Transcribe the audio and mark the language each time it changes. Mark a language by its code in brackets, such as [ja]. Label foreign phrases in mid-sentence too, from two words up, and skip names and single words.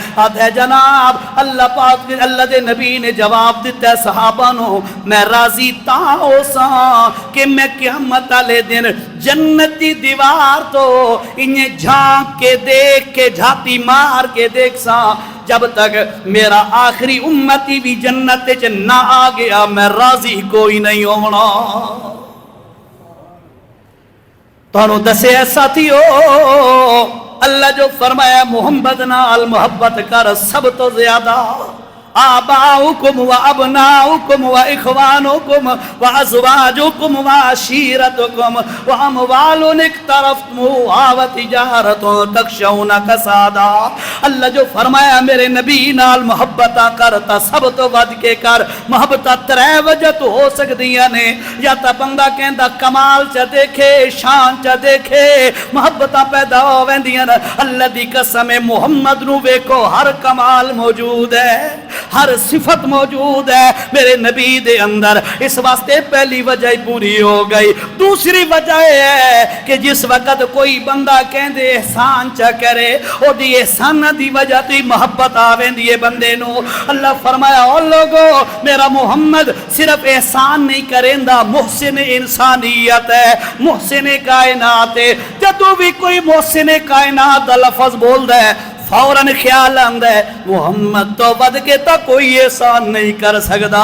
[pa] آدھا ہے جناب اللہ پاک اللہ دے نبی نے جواب دیتا ہے صحابہ نو، میں راضی تاں ہو سا کہ میں قیامت والے دن جنت دی دیوار تو انہیں جھانک کے دیکھ کے جھاتی مار کے دیکھ سا جب تک میرا آخری امتی بھی جنت چ نہ آ گیا میں راضی کوئی نہیں ہونا۔ تانوں دسے ساتھیو اللہ جو فرمایا محمد نال محبت کر سب تو زیادہ [ar] آباؤکم و ابناؤکم و اخوانکم و ازواجکم و عشیرتکم و اموال اقترفتموها و تجارت تخشون کسادا۔ [pa] اللہ جو فرمایا میرے نبی نال محبت کرتا سب تو ود کے کر۔ محبت ترے وجہ تو ہو سکدیاں نے، یا تا بندہ کہندا کمال چا دیکھے شان چا دیکھے محبت پیدا ہو ویندیاں۔ اللہ دی قسم محمد نو ویکھو ہر کمال موجود ہے، ہر صفت موجود ہے میرے نبی دے اندر، اس واسطے پہلی وجہ پوری ہو گئی۔ دوسری وجہ ہے کہ جس وقت کوئی بندہ کہندے احسان چا کرے او دی احسان دی وجہ تی محبت آویں دیئے بندے نو۔ اللہ فرمایا او لوگو میرا محمد صرف احسان نہیں کریندا، محسن انسانیت ہے، محسن کائنات ہے۔ جدو بھی کوئی محسن کائنات دا لفظ بول دے فوراً خیال آندا ہے محمد تو ود کے تا کوئی احسان نہیں کر سکتا۔